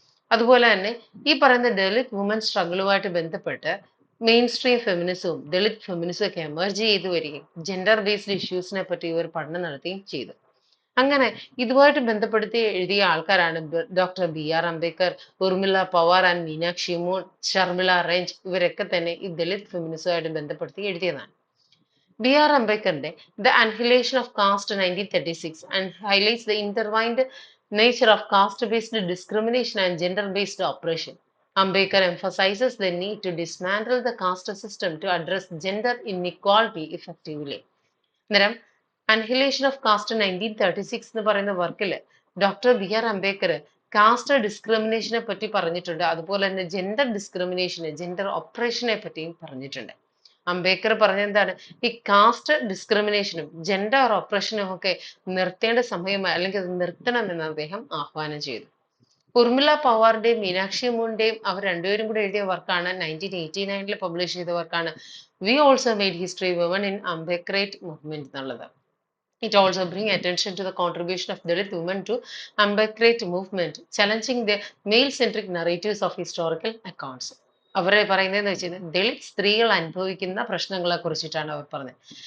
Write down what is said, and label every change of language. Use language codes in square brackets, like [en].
[ml] അതുപോലെ തന്നെ ഈ പറയുന്ന ദളിത് വുമൻ സ്ട്രഗിളുമായിട്ട് ബന്ധപ്പെട്ട് മെയിൻ സ്ട്രീം ഫെമിനിസവും ദളിത് ഫെമിനിസവും ഒക്കെ എമർജ് ചെയ്തു വരികയും ജെൻഡർ ബേസ്ഡ് ഇഷ്യൂസിനെ പറ്റി ഇവർ പഠനം നടത്തുകയും ചെയ്തു. അങ്ങനെ ഇതുമായിട്ട് ബന്ധപ്പെടുത്തി എഴുതിയ ആൾക്കാരാണ് doctor BR Ambedkar, Urmila Pawar and Meenakshi മോൻ, ഷർമിള റെഞ്ച്. ഇവരൊക്കെ തന്നെ ഈ ദളിത് ഫെമിനിസവുമായിട്ട് ബന്ധപ്പെടുത്തി എഴുതിയതാണ്. [en] BR അംബേദ്കറിന്റെ the annihilation of caste 1936 and highlights the intertwined nature of caste-based discrimination and gender-based oppression. Ambedkar emphasizes the need to dismantle the caste system to address gender inequality effectively. [ml] അന്നേരം അൻഹിലേഷൻ of caste 1936 എന്ന് പറയുന്ന വർക്കിൽ doctor BR Ambedkar cast ഡിസ്ക്രിമിനേഷനെ പറ്റി പറഞ്ഞിട്ടുണ്ട്. അതുപോലെ തന്നെ gender ഡിസ്ക്രിമിനേഷനെ, gender ഓപ്പറേഷനെ പറ്റിയും പറഞ്ഞിട്ടുണ്ട്. അംബേദ്കർ പറഞ്ഞെന്താണ്? ഈ കാസ്റ്റ് ഡിസ്ക്രിമിനേഷനും ജെൻഡർ ഓപ്പറേഷനും ഒക്കെ നിർത്തേണ്ട സമയമായി, അല്ലെങ്കിൽ അത് നിർത്തണമെന്ന് അദ്ദേഹം ആഹ്വാനം ചെയ്തു. ഉർമിള പവാറിന്റെയും മീനാക്ഷി മോഹന്റെയും അവർ രണ്ടുപേരും കൂടെ എഴുതിയ വർക്കാണ് 1989 പബ്ലിഷ് ചെയ്ത വർക്കാണ് we also made history woman in Ambedkarite movement എന്നുള്ളത്. [en] It also brings attention to the contribution of Dalit women to Ambedkarite movement, challenging the male-centric narratives of historical accounts. [ml] അവരെ പറയുന്നതെന്ന് വെച്ചാൽ ദളിത് സ്ത്രീകൾ അനുഭവിക്കുന്ന പ്രശ്നങ്ങളെ കുറിച്ചിട്ടാണ് അവർ പറഞ്ഞത്.